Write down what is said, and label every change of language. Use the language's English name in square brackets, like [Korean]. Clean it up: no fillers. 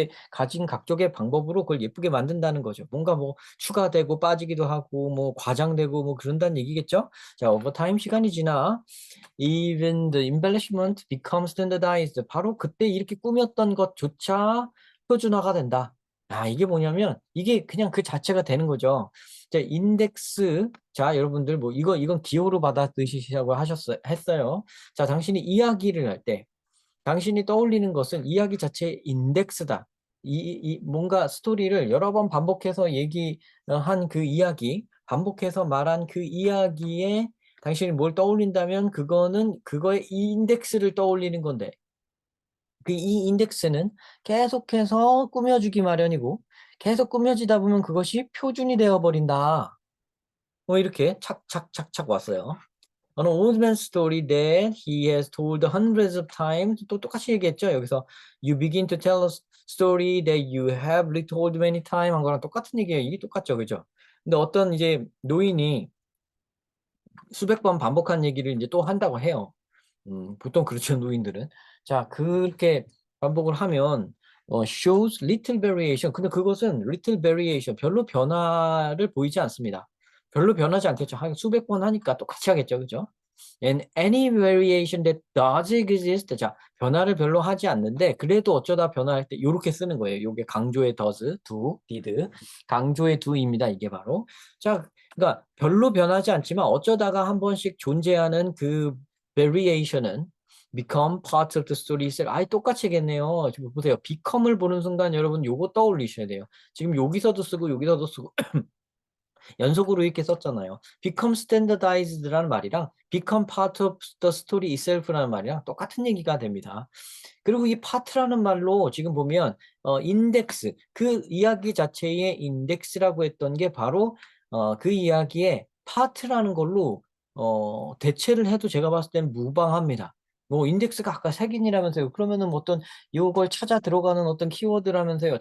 [Korean] 가진 각종의 방법으로 그걸 예쁘게 만든다는 거죠. 뭔가 뭐 추가되고 빠지기도 하고 뭐 과장되고 뭐 그런다는 얘기겠죠? 자, 오버타임 시간이 지나 [English] even the embellishment becomes standardized. [Korean] 바로 그때 이렇게 꾸몄던 것조차 표준화가 된다. 이게 뭐냐면 이게 그냥 그 자체가 되는 거죠. 자, 인덱스. 자, 여러분들 뭐 이건 기호로 받아들이시라고 했어요. 자, 당신이 이야기를 할 때 당신이 떠올리는 것은 이야기 자체의 인덱스다. 뭔가 스토리를 여러 번 반복해서 얘기한 그 이야기, 반복해서 말한 그 이야기에 당신이 뭘 떠올린다면 그거는 그거의 이 인덱스를 떠올리는 건데 이 인덱스는 계속해서 꾸며주기 마련이고 계속 꾸며지다 보면 그것이 표준이 되어 버린다. 뭐 이렇게 착착착착 왔어요. [English] An old man's story that he has told hundreds of times. [Korean] 또 똑같이 얘기했죠. 여기서 [English] you begin to tell a story that you have retold many times [Korean] 한 거랑 똑같은 얘기예요. 이게 똑같죠. 그죠? 근데 어떤 이제 노인이 수백 번 반복한 얘기를 이제 또 한다고 해요. 보통 그렇죠, 노인들은. 자, 그렇게 반복을 하면 [English] shows little variation. [Korean] 근데 그것은 [English] little variation, [Korean] 별로 변화를 보이지 않습니다. 별로 변하지 않겠죠. 한 수백 번 하니까 똑같이 하겠죠. 그죠? [English] And any variation that does exist. [Korean] 자, 변화를 별로 하지 않는데 그래도 어쩌다 변화할 때 요렇게 쓰는 거예요. 요게 강조의 does, do, did. 강조의 do입니다. 이게 바로. 자, 그러니까 별로 변하지 않지만 어쩌다가 한 번씩 존재하는 그 variation은 [English] become part of the story itself. [Korean] 똑같이 겠네요. 지금 보세요. become을 보는 순간 여러분 요거 떠올리셔야 돼요. 지금 여기서도 쓰고 여기서도 쓰고 연속으로 이렇게 썼잖아요. [English] become standardized라는 말이랑 become part of the story itself라는 말이랑 [Korean] 똑같은 얘기가 됩니다. 그리고 이 파트라는 말로 지금 보면 인덱스, 그 이야기 자체의 인덱스라고 했던 게 바로 그 이야기의 파트라는 걸로 대체를 해도 제가 봤을 때는 무방합니다. 뭐 인덱스가 아까 색인이라면서요. 그러면은 뭐 어떤 요걸 찾아 들어가는 어떤 키워드라면서요.